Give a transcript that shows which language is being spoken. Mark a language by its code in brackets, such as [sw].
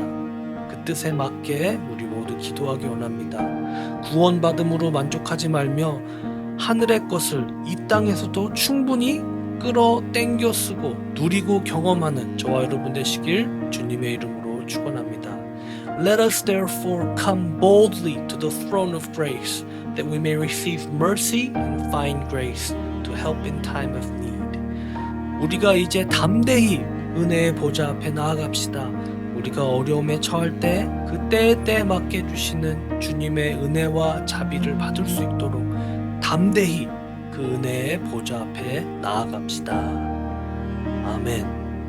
[ko] 그 뜻에 맞게 우리 모두 기도하기 원합니다. 구원받음으로 만족하지 말며 하늘의 것을 이 땅에서도 충분히 끌어당겨 쓰고 누리고 경험하는 저와 여러분 되시길 주님의 이름으로 축원합니다. [en] Let us therefore come boldly to the throne of grace, that we may receive mercy and find grace to help in time of need. [ko] 우리가 이제 담대히 은혜의 보좌 앞에 나아갑시다. 우리가 어려움에 처할 때 그 때에 맞게 주시는 주님의 은혜와 자비를 받을 수 있도록 담대히 그 은혜의 보좌 앞에 나아갑시다. 아멘.